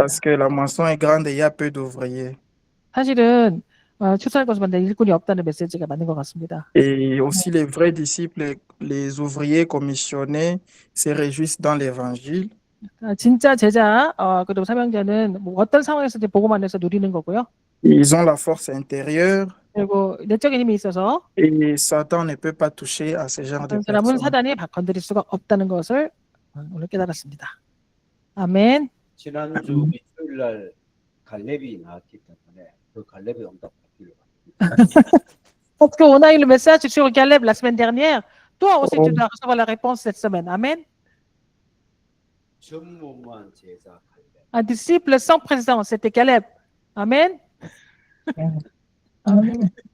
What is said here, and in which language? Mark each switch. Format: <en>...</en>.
<fr>Parce que la moisson est grande et il y a peu d'ouvriers.</fr> <ko>사실은 추수할 것을 봤는데 일꾼이 없다는 메시지가 맞는 것 같습니다.</ko> <fr>Et aussi les vrais disciples, les ouvriers commissionnés se réjouissent dans l'évangile.</fr> <ko>진짜 제자 그리고 사명자는 뭐 어떤 상황에서든 복음 안에서 누리는 거고요.</ko> <fr>Ils ont la force intérieure</fr> <ko>그리고 내적인 힘이 있어서</ko> <fr>et Satan ne peut pas toucher à ce genre de</fr> <ko>그 사람은</ko> <fr>personnes.</fr> <ko>사단이 건드릴 수가 없다는 것을 오늘 깨달았습니다. 아멘. 지난주 일요일 날 갈렙이 나왔기 때문에 그 갈렙의 응답 받기를 바랍니다.</ko> <fr>Parce qu'on a eu le message sur Caleb la semaine dernière. Toi aussi, tu dois recevoir la réponse cette semaine. Amen.</fr> <ko>전무후무한 제자 갈렙.</ko> <fr>Un disciple sans présence, c'était Caleb. Amen. Amen.</fr>